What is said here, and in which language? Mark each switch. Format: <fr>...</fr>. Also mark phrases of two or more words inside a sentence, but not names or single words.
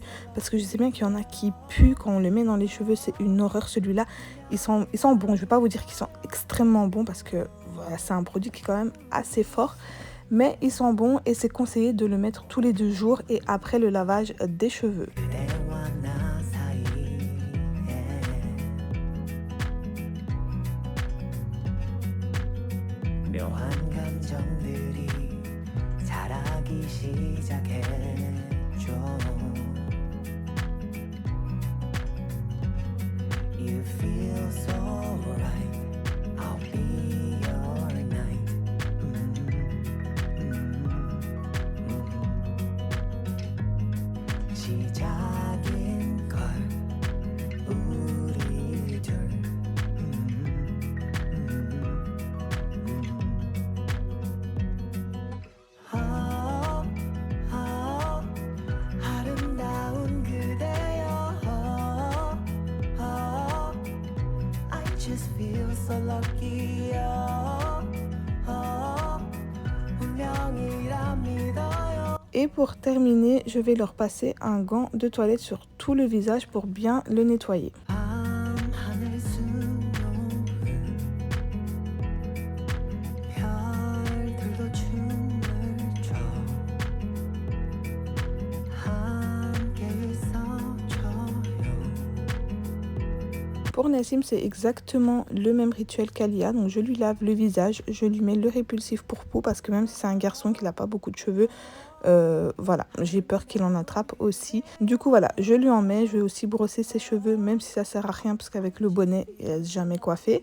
<fr>Parce que je sais bien qu'il y en a qui puent quand on le met dans les cheveux. C'est une horreur. Celui-là, il sent bon. Je vais pas vous dire qu'il sent extrêmement bon. Parce que voilà, c'est un produit qui est quand même assez fort. Mais ils sont bons et c'est conseillé de le mettre tous les 2 jours et après le lavage des cheveux.</fr> <ko>그대와 나 사이에 묘한 감정들이 자라기 시작했죠.</ko> <en>You feel so right. I'll be your night.</en> <ko>시작인 걸 우리 둘. 아름다운 그대여.</ko> <en>I just feel so lucky.</en> <ko>운명이라 믿어요.</ko> <fr>Et pour terminer, je vais leur passer un gant de toilette sur tout le visage pour bien le nettoyer.</fr> <ko>밤하늘 수놓은 별들도 춤을 춰 함께 있어줘요.</ko> <fr>Pour Nassim, c'est exactement le même rituel qu'Alia. Donc je lui lave le visage, je lui mets le répulsif pour peau parce que même si c'est un garçon qui n'a pas beaucoup de cheveux, voilà, j'ai peur qu'il en attrape aussi. Du coup voilà, je lui en mets, je vais aussi brosser ses cheveux même si ça sert à rien parce qu'avec le bonnet, il n'est jamais coiffé.</fr>